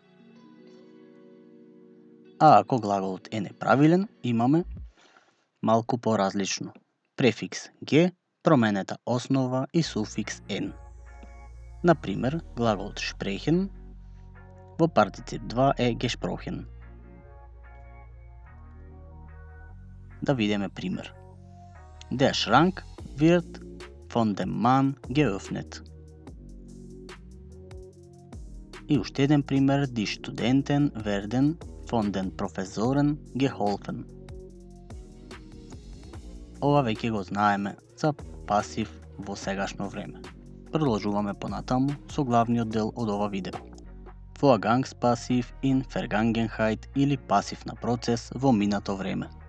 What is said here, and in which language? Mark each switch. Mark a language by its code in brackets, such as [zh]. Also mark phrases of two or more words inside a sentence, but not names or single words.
[mk] А ако глаголот е неправилен, имаме малку поразлично. Префикс G, променета основа и суфикс N. Например, глаголот sprechen во партицип 2 е gesprochen. Да видиме пример. [de] Der Schrank wird von dem Mann geöffnet. [mk] И уште еден пример, [de] die Studenten werden von den Professoren geholfen. [mk] Ова веќе го знаеме за пасив во сегашно време. Продолжуваме понатаму со главниот дел од ова видео. Vorgangs пасив [de] in Vergangenheit [mk] или пасив на процес во минато време.